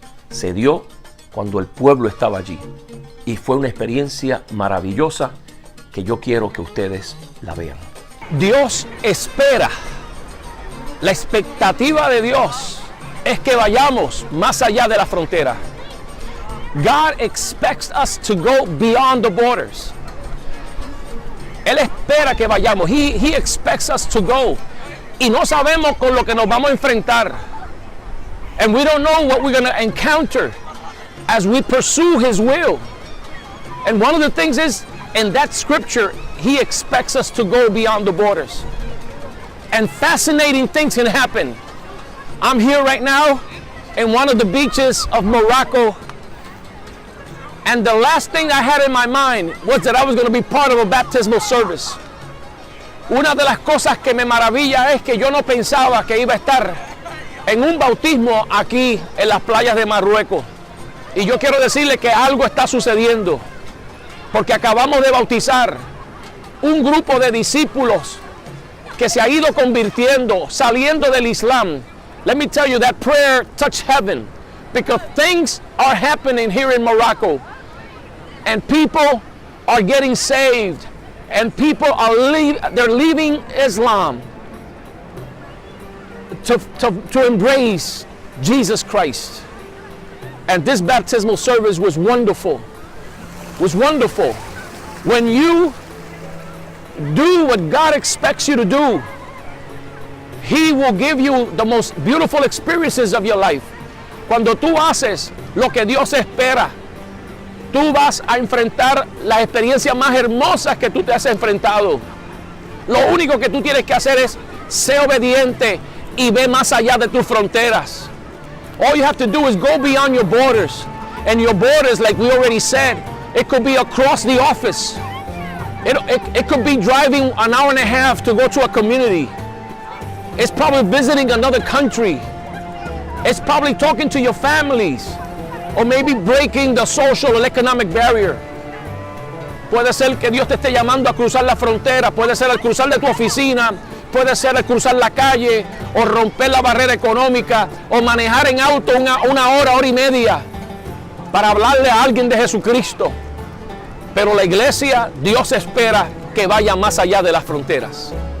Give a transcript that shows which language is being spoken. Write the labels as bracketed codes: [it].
[es] Se dio cuando el pueblo estaba allí y fue una experiencia maravillosa que yo quiero que ustedes la vean. Dios espera. La expectativa de Dios es que vayamos más allá de la frontera. [en] God expects us to go beyond the borders. [es] Él espera que vayamos. [en] He expects us to go. [es] Y no sabemos con lo que nos vamos a enfrentar. [en] And we don't know what we're going to encounter as we pursue His will. And one of the things is, in that scripture, He expects us to go beyond the borders. And fascinating things can happen. I'm here right now in one of the beaches of Morocco. And the last thing I had in my mind was that I was going to be part of a baptismal service. [es] Una de las cosas que me maravilla es que yo no pensaba que iba a estar en un bautismo aquí en las playas de Marruecos. Y yo quiero decirle que algo está sucediendo, porque acabamos de bautizar un grupo de discípulos que se ha ido convirtiendo, saliendo del Islam. [en] Let me tell you, that prayer touched heaven, because things are happening here in Morocco, and people are getting saved, and people are they're leaving Islam to embrace Jesus Christ. And this baptismal service was wonderful. Was wonderful. When you do what God expects you to do, He will give you the most beautiful experiences of your life. [es] Cuando tú haces lo que Dios espera, tú vas a enfrentar las experiencias más hermosas que tú te has enfrentado. Lo único que tú tienes que hacer es ser obediente y ve más allá de tus fronteras. [en] All you have to do is go beyond your borders. And your borders, like we already said, it could be across the office. It could be driving an hour and a half to go to a community. It's probably visiting another country. It's probably talking to your families. Or maybe breaking the social or economic barrier. [es] Puede ser que Dios te esté llamando a cruzar la frontera. Puede ser al cruzar de tu oficina. Puede ser al cruzar la calle. O romper la barrera económica. O manejar en auto una hora y media. Para hablarle a alguien de Jesucristo. Pero la iglesia, Dios espera que vaya más allá de las fronteras.